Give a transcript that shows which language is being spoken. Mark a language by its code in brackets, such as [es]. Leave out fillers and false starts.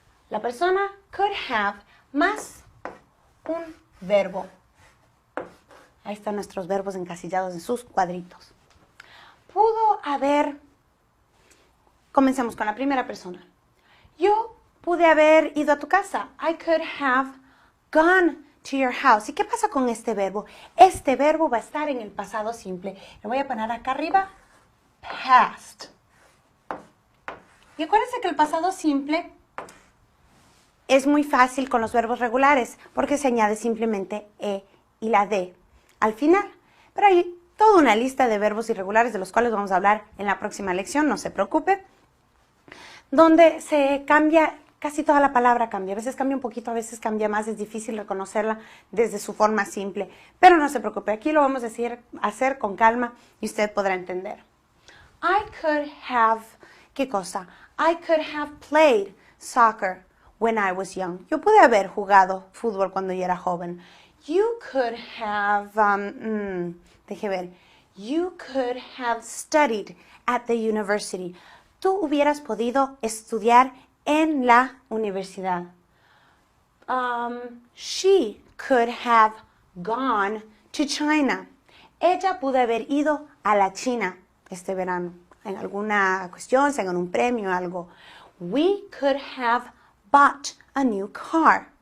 [es] La persona [en] could have [es] más un verbo Ahí están nuestros verbos encasillados en sus cuadritos. Pudo haber, comencemos con la primera persona. Yo pude haber ido a tu casa. [en] I could have gone to your house. [es] ¿Y qué pasa con este verbo? Este verbo va a estar en el pasado simple. Lo voy a poner acá arriba. Past. Y acuérdense que el pasado simple es muy fácil con los verbos regulares porque se añade simplemente E y la D al final. Pero hay toda una lista de verbos irregulares de los cuales vamos a hablar en la próxima lección, no se preocupe, donde se cambia, casi toda la palabra cambia. A veces cambia un poquito, a veces cambia más, es difícil reconocerla desde su forma simple. Pero no se preocupe, aquí lo vamos a hacer con calma y usted podrá entender. [en] I could have, [es] ¿qué cosa? [en] I could have played soccer when I was young. [es] Yo pude haber jugado fútbol cuando yo era joven. [en] You could have, [es] deje ver. [en] You could have studied at the university. [es] Tú hubieras podido estudiar en la universidad. [en] She could have gone to China. [es] Ella pudo haber ido a la China este verano, en alguna cuestión, se ganó un premio o algo. [en] We could have bought a new car.